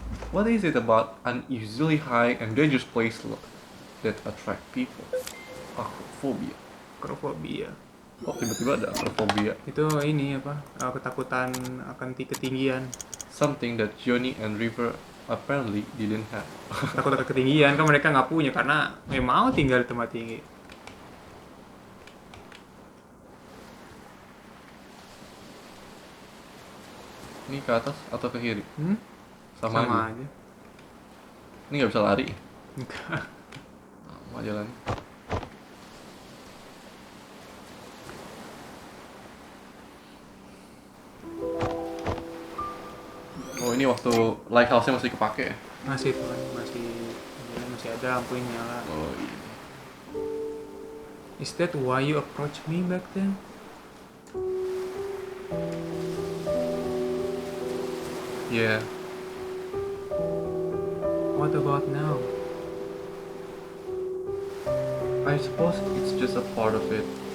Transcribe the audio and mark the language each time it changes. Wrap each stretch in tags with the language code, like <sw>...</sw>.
<en>What is it about unusually high and dangerous place that attract people? Acrophobia. Acrophobia.</en> <id>Oh, tiba-tiba ada acrophobia. Itu ini apa? Ketakutan akan ketinggian.</id> <en>Something that Johnny and River apparently didn't have.</en> <id>Takut akan ketinggian kan mereka nggak punya karena mau tinggal di tempat tinggi. Ini ke atas atau ke kiri? Sama aja. Aja. Ini nggak bisa lari. Enggak. Mau jalan. Oh, ini waktu lighthouse-nya masih kepake ya? Masih tuh kan, masih ada lampu yang nyala. Oh iya.</id> <en>Is that why you approached me back then? Yeah. What about now? I suppose it's just a part of it.</en>